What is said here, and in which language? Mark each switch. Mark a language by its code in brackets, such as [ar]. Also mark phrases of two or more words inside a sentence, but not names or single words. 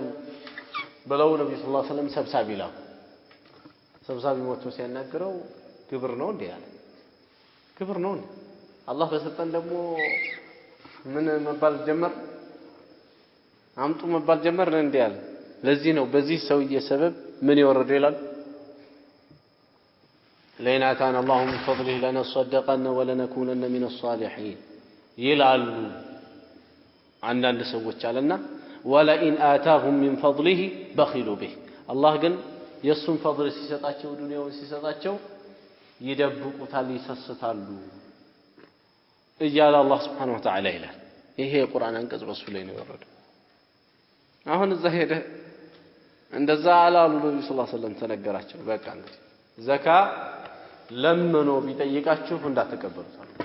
[am] ብለው ነብዩ [ar] صلى الله عليه وسلم [am] ሰብሳቢ ሞቶ ሲያናገረው ግብር ነው እንዴ ያለ ግብር ነው እንዴ አላህ በሰጠን ደግሞ ምን መባል ጀመር አምጡ መባል ጀመር እንዴ ያለ ለዚህ ነው በዚህ ሰውዬ ሰበብ ምን ይወረድ ይላል [ar] لئن آتانا الله من فضله لنصدقن ولنكونن من الصالحين [am] ይላሉ አንዳንድ ሰዎች አለና [ar] ولئن آتاهم من فضله بخلوا به [am] አላህ ግን የሱን ፈضል ሲሰጣቸው ዱንያውን ሲሰጣቸው ይደብቁታል ይሰስታሉ እያለ አላህ [ar] سبحانه وتعالى [am] ይላል ይሄ የቁርአን አንቀጽ በሱ ላይ ነው የወረደው አሁን እዛ ሄደ እንደዛ አላሉ ነብዩ [ar] صلى الله عليه وسلم [am] ተነገራቸው በቃ እንግዲህ ዘካ ለምኖ ቢጠይቃችሁ እንዳትቀበሉት